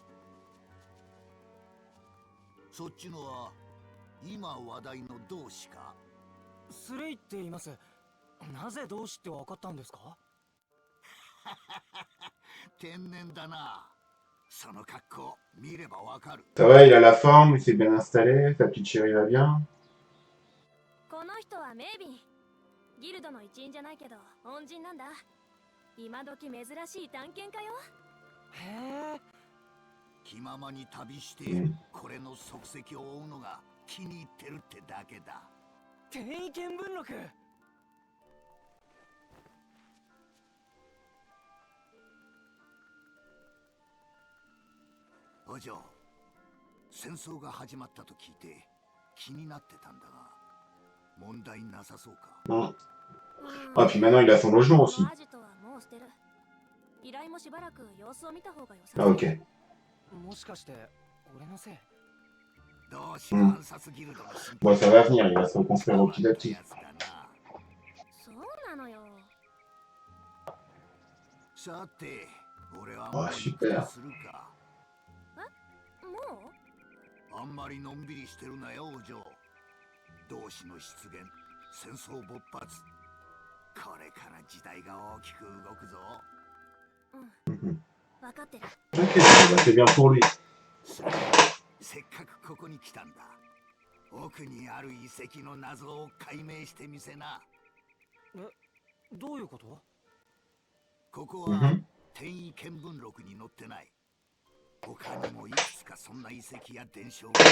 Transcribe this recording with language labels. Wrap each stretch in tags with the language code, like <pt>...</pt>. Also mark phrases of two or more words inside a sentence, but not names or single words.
<ja>そっちのは今話題の同志か。スレイって言います。なぜ同志って分かったんですか？天然だな。その格好見ればわかる。</ja> <fr>Ça va, il a la forme, il s'est bien installé, sa petite chérie va bien.</fr> <ja>この人はメービン。ギルドの一員じゃないけど恩人なんだ。今時珍しい探検家よ。へえ。気ままに旅してこれの足跡を追うのが気に入ってるってだけだ。転移見聞録。お嬢、戦争が始まったと聞いて気になってたんだが、問題なさそうか。 Mm.</ja> <fr>Ah, puis maintenant il a son logement aussi.</fr> <ja>アジトはもう捨てる。依頼もしばらく様子を見た方がよさ Ah, そう。 ok. もしかして俺のせい？同志暗殺ギルドの新</ja> <fr>Bon, ça va venir, il va se reconstruire au petit à petit.</fr> <ja>やつだな。そうなのよ。さて、俺はあもう行くとするか。もうあんまりのんびりしてるなよ、お嬢。同志の出現、戦争勃発。これから時代が大きく動くぞ。分かってる。</ja> <fr>Ok, bah, c'est bien pour lui.</fr> <ja>せっかくここに来たんだ。奥にある遺跡の謎を解明してみせな。どういうこと？ここは Mhm. 転移見聞録に載ってない。他にもいくつかそんな遺跡や伝承がある。</ja>